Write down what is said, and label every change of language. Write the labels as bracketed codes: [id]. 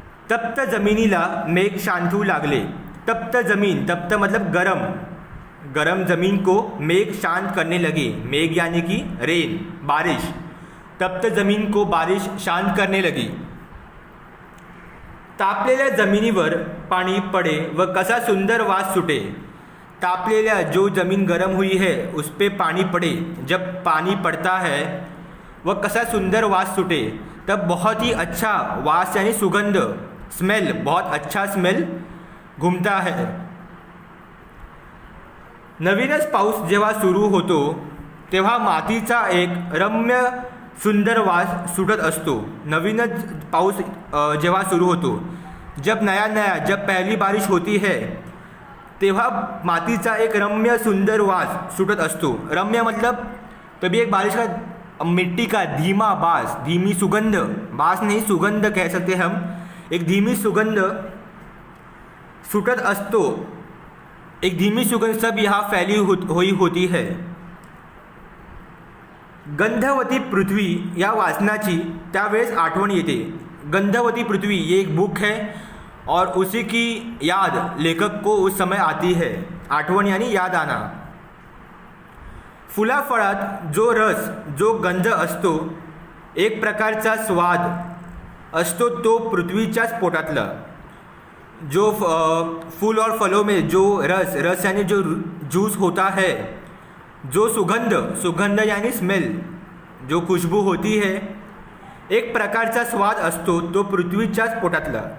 [mr] तप्त जमिनीला मेघ शांतू लागले। [hi] तप्त जमीन, तप्त मतलब गरम जमीन को मेघ शांत करने लगे। मेघ यानी कि रेन, बारिश। तप्त जमीन को बारिश शांत करने लगी। [mr] तापलेल्या जमिनीवर पाणी पडे व कसा सुंदर वास सुटे। [hi] तापलेल्या जो ज़मीन गर्म हुई है उस पर पानी पड़े, जब पानी पड़ता है वह कैसा सुंदर वास छूटे, तब बहुत ही अच्छा वास यानी सुगंध, स्मेल, बहुत अच्छा स्मेल घूमता है। [mr] नवीनच पाऊस जेव्हा सुरू होतो तेव्हा मातीचा एक रम्य सुंदर वास सुटत असतो। नवीनच पाऊस जेव्हा सुरू होतो, [hi] जब नया जब पहली बारिश होती है [mr] तेव्हा मातीचा एक रम्य सुंदर वास सुटत असतो। रम्य [hi] मतलब तभी एक बारिश का मिट्टी का धीमा बास, धीमी सुगंध, बास नहीं सुगंध कह सकते हम, एक धीमी सुगंध [mr] सुटत असतो, [hi] एक धीमी सुगंध सब यहाँ फैली हुई होती है. [mr] गंधवती पृथ्वी या वाचनाची त्यावेळेस आठवण येते. [hi] गंधवती पृथ्वी ये एक बुक है और उसी की याद लेखक को उस समय आती है. आठवण यानी याद आना. [mr] फुलाफळात जो रस, जो गंध असतो, एक प्रकारचा स्वाद असतो तो पृथ्वीच्याच पोटातला. [hi] जो फूल और फलों में जो रस यानी जो जूस होता है, जो सुगंध यानी स्मेल, जो खुशबू होती है, [mr] एक प्रकारचा स्वाद असतो तो पृथ्वीच्याच पोटातला.